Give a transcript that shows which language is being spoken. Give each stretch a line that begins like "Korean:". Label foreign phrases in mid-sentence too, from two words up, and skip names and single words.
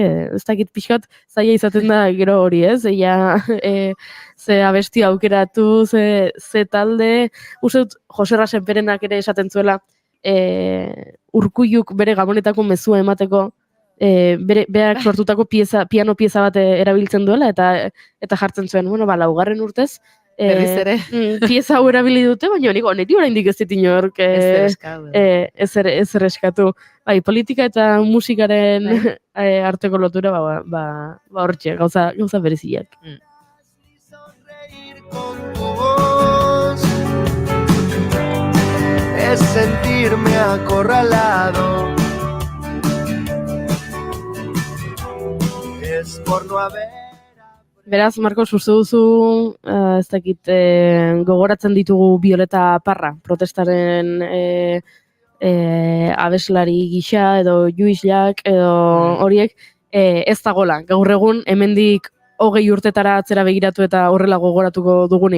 Basque: Ez dakit pixkat zaila izaten da gero hori, ez? Ze abesti aukeratu, ze talde, uste dut Jose Rasenperenak ere esaten zuela, Urkulluk bere gabonetako mezua emateko, berak sortutako piano pieza bat erabiltzen duela, eta jartzen zuen, laugarren urtez, berriz ere. Pieza hau erabili dute, baina niri oraindik ez dit inork ezer eskatu. Bai, politika eta musikaren arteko lotura, hortxe, gauza bereziak.
Spanish: Es sentirme acorralado. Es por no haber.
Basque: Beraz, Marcos, uste duzu, ez dakit, gogoratzen ditugu Violeta Parra, protestaren abeslari gisa, edo Lluís edo horiek, ez dagola. Gaur egun, hemendik 20 urtetara atzera begiratu eta horrela gogoratuko dugunik?